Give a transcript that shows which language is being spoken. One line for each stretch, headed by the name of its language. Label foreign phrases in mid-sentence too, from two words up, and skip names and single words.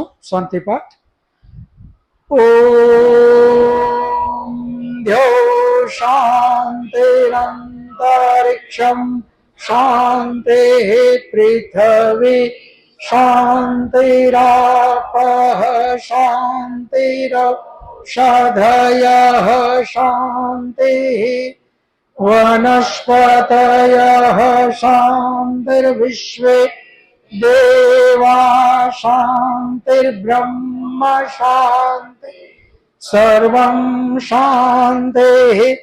Sanskrit: शान्ति पाठ. ओम द्यो शान्तिरन्तरिक्षम शान्ति पृथ्वी शान्तिरापः शान्तिर औषधयः शान्तिः वनस्पतयः शान्तिर्विश्वे देवा शान्तिर्ब्रह्म शान्तिः सर्वं शान्तिः